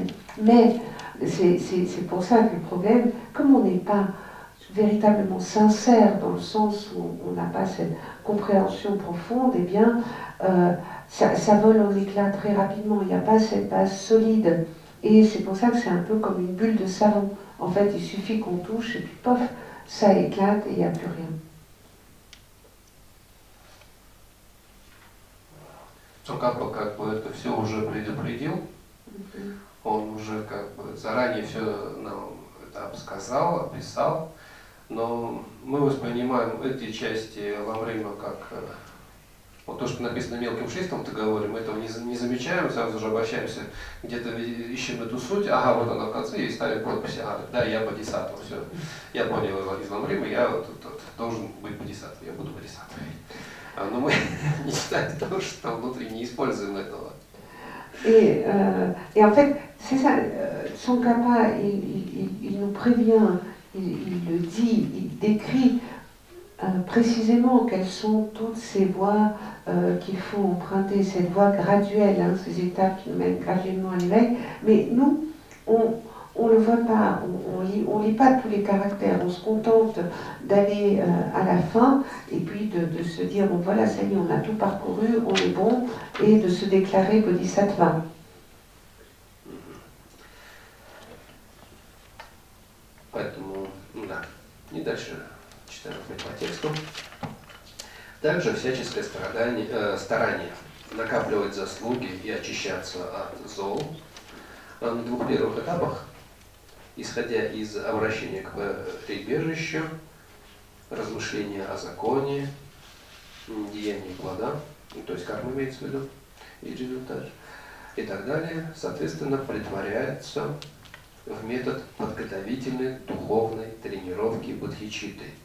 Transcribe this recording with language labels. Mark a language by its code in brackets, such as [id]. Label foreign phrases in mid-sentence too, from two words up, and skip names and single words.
[fr] Mais c'est pour ça que le problème, comme on n'est pas véritablement sincère dans le sens où on n'a pas cette compréhension profonde, eh bien ça vole en éclats très rapidement. Il n'y a pas cette base solide. Et c'est pour ça que c'est un peu comme une bulle de savon. En fait, il suffit qu'on touche et puis pof, ça éclate et il n'y a plus rien. [ru] Цукапа как бы это все уже предупредил, он уже как бы заранее все нам это обсказал, описал, но мы воспринимаем эти части Ламрима как вот то, что написано мелким шрифтом в договоре, мы этого не замечаем, сразу же обращаемся, где-то ищем эту суть, ага, вот она в конце, и ставим подпись, ага, да, я бодхисаттва, все, я понял из Ламрима, я должен быть бодхисаттвой, я буду бодхисаттвой. Но мы не считаем того, что там внутри не используем этого. [fr] Et en fait, c'est ça, Tsongkhapa, il nous prévient, il le dit, il décrit précisément quelles sont toutes ces voies qu'il faut emprunter, cette voie graduelle, hein, ces étapes qui nous mènent graduellement à l'éveil. Mais nous, on ne le voit pas, on lit pas tous les caractères, on se contente d'aller à la fin et puis de se dire, bon voilà, ça y est, on a tout parcouru, on est bon, et de se déclarer bodhisattva. [ru] Поэтому, да, и дальше читаем по тексту. Также всяческое старание накапливать заслуги и очищаться от зол на двух первых этапах, исходя из обращения к прибежищу, размышления о законе, деяния плода, то есть карма имеется в виду, и результат, и так далее, соответственно, претворяется в метод подготовительной духовной тренировки бодхичитты.